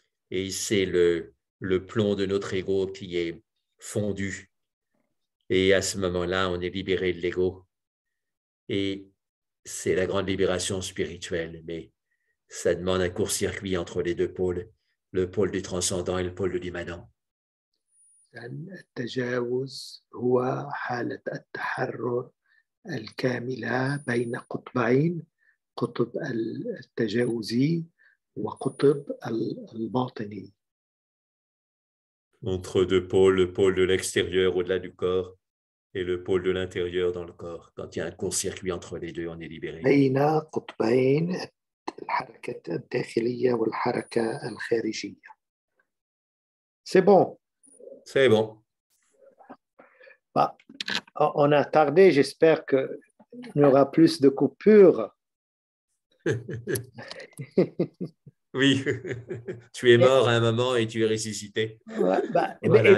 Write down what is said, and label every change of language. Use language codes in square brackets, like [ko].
[fr] et c'est le plomb de notre ego qui est fondu. Et à ce moment-là, on est libéré de l'ego. Et c'est la grande libération spirituelle, mais ça demande un court-circuit entre les deux pôles, le pôle du transcendant et le pôle de l'immanent. [ar] التجاوز هو حالة التحرر الكاملة بين قطبين، قطب التجاوزي وقطب الباطني. [fr] Entre deux pôles, le pôle de l'extérieur au-delà du corps et le pôle de l'intérieur dans le corps. Quand il y a un court-circuit entre les deux, on est libéré. [ar] بين قطبين الحركة الداخلية والحركة الخارجية. [fr] C'est bon. C'est bon. Bah, on a tardé, j'espère qu'il y aura plus de coupures. Oui. Tu es mort à un moment et tu es ressuscité. Ouais, bah, Voilà,